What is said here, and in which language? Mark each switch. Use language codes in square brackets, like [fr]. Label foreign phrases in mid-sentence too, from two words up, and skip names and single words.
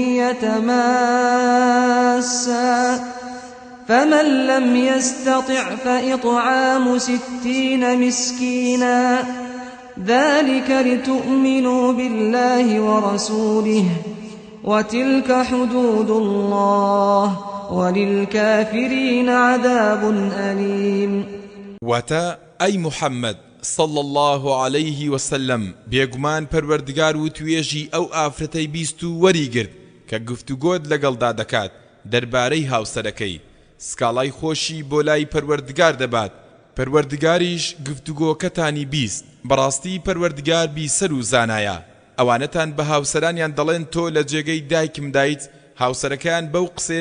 [ar] يتماسا فمن لم يستطع فإطعام 60 مسكينا ذلك لتؤمنوا بالله ورسوله وتلك حدود الله وللكافرين عذاب أليم [ckb] واتا أي محمد [ar] صلى الله عليه وسلم [ckb] بيگومان پروردگار و توێژی ئەو ئافرەتەی بیست و وەریگرت کە گفتوگۆت لەگەڵدا دەکات دەربارەی هاوسەرەکەی سکاڵای خۆشی بۆ لای پەروەردگار دەبات پەروەردگاریش گفتوگۆکەتانی بیست بەڕاستی پەروەردگار بیسەر و زانایە ئەوانەتان بە هاوسەرانیان دەڵێن تۆ لە جێگەی دایکم دایت هاوسەرەکەیان بەو قسێ